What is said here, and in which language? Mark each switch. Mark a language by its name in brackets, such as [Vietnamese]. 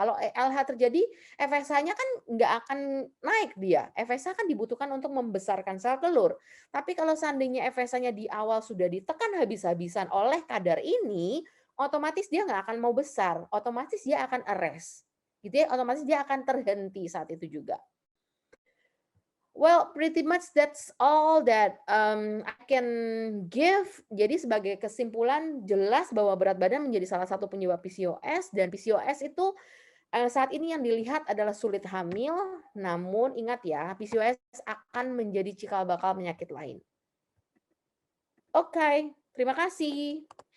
[Indonesian] Kalau LH terjadi, FSH-nya kan nggak akan naik dia. FSH kan dibutuhkan untuk membesarkan sel telur. Tapi kalau seandainya FSH-nya di awal sudah ditekan habis-habisan oleh kadar ini, otomatis dia nggak akan mau besar. Otomatis dia akan arrest. Gitu ya, otomatis dia akan terhenti saat itu juga. [English] Well, pretty much that's all that I can give. [Indonesian] Jadi sebagai kesimpulan, jelas bahwa berat badan menjadi salah satu penyebab PCOS, dan PCOS itu saat ini yang dilihat adalah sulit hamil. Namun ingat ya, PCOS akan menjadi cikal bakal penyakit lain. Oke, terima kasih.